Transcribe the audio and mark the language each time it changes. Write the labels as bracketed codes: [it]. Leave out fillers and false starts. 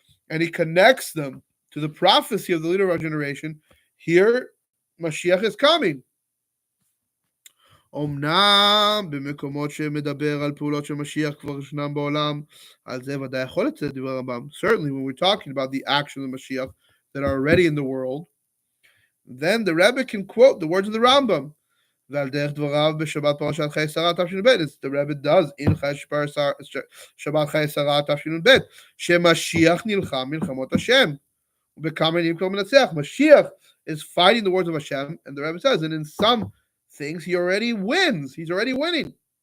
[en] And he connects them to the prophecy of the leader of our generation. Here, Mashiach is coming. [he] אמנם במקומות שמדבר על פעולות של משיח כבר ישנם בעולם, על זה ודאי יכול לצאת דברי הרמב"ם. [en] Certainly, when we're talking about the actions of Mashiach that are already in the world, then the Rebbe can quote the words of the Rambam. [he] ועל דרך דבריו בשבת פרשת חיי שרה תשנ"ב, [en] the Rebbe does in [he] שבת חיי שרה תשנ"ב, שמשיח נלחם מלחמות השם, ובכמה מילים כבר מנצח. [en] Mashiach is fighting the wars of Hashem, and the Rebbe says, and in some things he already wins. He's already winning.